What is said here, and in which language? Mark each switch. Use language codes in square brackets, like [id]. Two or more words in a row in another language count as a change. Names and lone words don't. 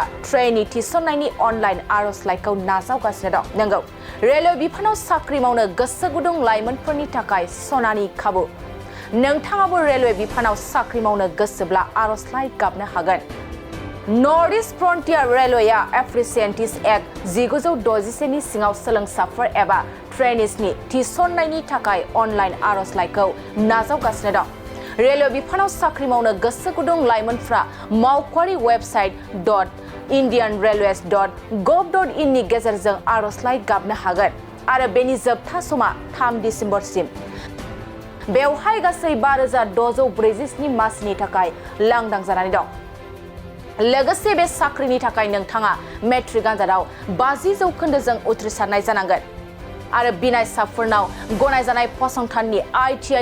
[brx] ट्रेनी थिसननायनि अनलाइन आर'जलाइखौ नाजावगासिनो दं नंगौ रेलवे बिफानाव साख्रि मावनो गोसो गुदुं लाइमोनफोरनि थाखाय सनानि खाबु नोंथाङाबो रेलवे बिफानाव साख्रि मावनो गोसोब्ला आर'जलाइ गाबनो हागोन नर्थ ईस्ट फ्रन्टियर रेलवेआ एप्रेसेन्टिस एक्ट 1961 नि सिङाव सोलोंसाफोर एबा ट्रेनिसनि थिसननायनि थाखाय अनलाइन आर'जलाइखौ नाजावगासिनो दं रेलवे बिफानाव साख्रि मावनो गोसो गुदुं लाइमोनफ्रा मावख'आरि वेबसाइट .indianrailways.gov.in नि गेजेरजों आर'जलाइ गाबनो हागोन आरो बेनि जोबथा समा 3 दिसेम्बरसिम बेवहाय गासै 5647 मासिनि थाखाय लांदां जानानै दं लोगोसे बे साख्रिनि थाखाय नोंथाङा मेट्रिक आनजादाव 50% उथ्रिसारनाय जानांगोन आरो बिनायसाफोरनाव गनायजानाय फसंथाननि ITI